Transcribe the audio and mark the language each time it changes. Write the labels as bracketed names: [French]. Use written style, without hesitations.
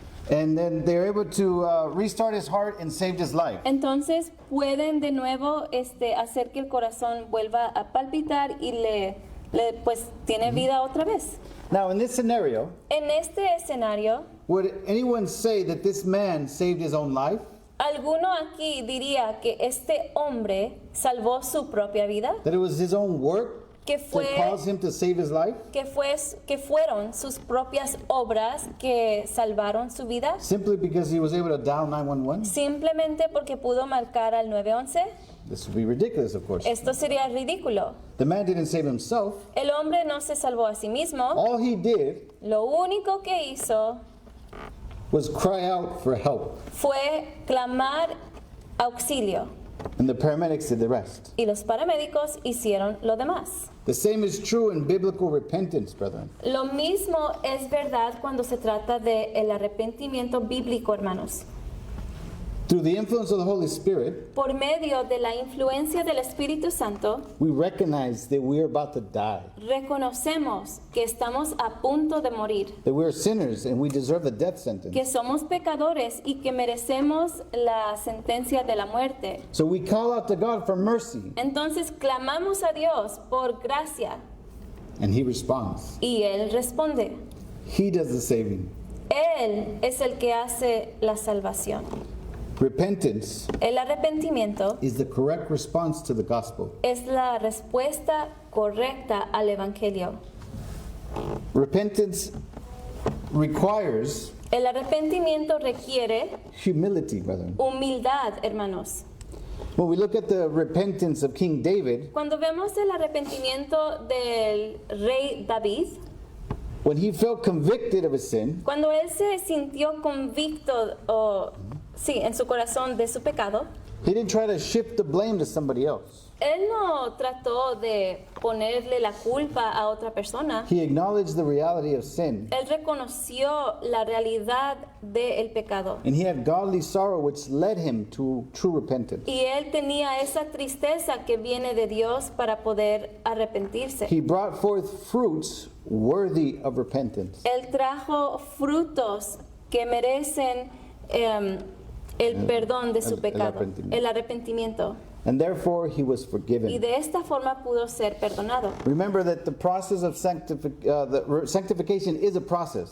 [English] And then they're able to restart his heart and saved his life. [Spanish] Entonces pueden de nuevo hacer que el corazón vuelva a palpitar y pues tiene vida otra vez. [English] Now, in this scenario, [Spanish] En este escenario, [English] would anyone say that this man saved his own life? [Spanish] ¿alguno aquí diría que este hombre salvó su propia vida? [English] That it was his own work [Spanish] Que [English] that caused him to save his life? [Spanish] que fueron sus propias obras que salvaron su vida? [English] Simply because he was able to dial 911? [Spanish] Simplemente porque pudo marcar al 911. [English] This would be ridiculous, of course. [Spanish] Esto sería ridículo. [English] The man didn't save himself. [Spanish] El hombre no se salvó a sí mismo. [English] All he did [Spanish] Lo único que hizo [English] was cry out for help. [Spanish] fue clamar auxilio [English] And the paramedics did the rest. [Spanish] y los paramédicos hicieron lo demás. [English] The same is true in biblical repentance, brethren. [Spanish] Lo mismo es verdad cuando se trata de el arrepentimiento bíblico, hermanos. [English] Through the influence of the Holy Spirit, [Spanish] Por medio de la influencia del Espíritu Santo, [English] we recognize that we are about to die, [Spanish] reconocemos que estamos a punto de morir, [English] that we are sinners and we deserve the death sentence. [Spanish] que somos pecadores y que merecemos la sentencia de la muerte. [English] So we call out to God for mercy, [Spanish] Entonces clamamos a Dios por gracia [English] and He responds. [Spanish] y Él responde. [English] He does the saving. [Spanish] Él es el que hace la salvación. [English] Repentance [Spanish] El arrepentimiento [English] is the correct response to the gospel. [Spanish] es la respuesta correcta al Evangelio. [English] Repentance requires [Spanish] El arrepentimiento requiere [English] humility, brethren. [Spanish] humildad, hermanos. [English] When we look at the repentance of King David, [Spanish] Cuando vemos el arrepentimiento del rey David, [English] when he felt convicted of his sin, [Spanish] cuando él se sintió convicto en su corazón de su pecado, [English] he didn't try to shift the blame to somebody else. [Spanish] él no trató de ponerle la culpa a otra persona. [English] He acknowledged the reality of sin, [Spanish] Él reconoció la realidad del pecado. [English] and he had godly sorrow which led him to true repentance. [Spanish] Y él tenía esa tristeza que viene de Dios para poder arrepentirse. [English] He brought forth fruits worthy of repentance. [Spanish] Él trajo frutos que merecen el perdón de su pecado, el arrepentimiento. [English] And therefore he was [Spanish] Y [English] forgiven. [Spanish] de esta forma pudo ser perdonado. [English] Remember that the process of sanctification is a process.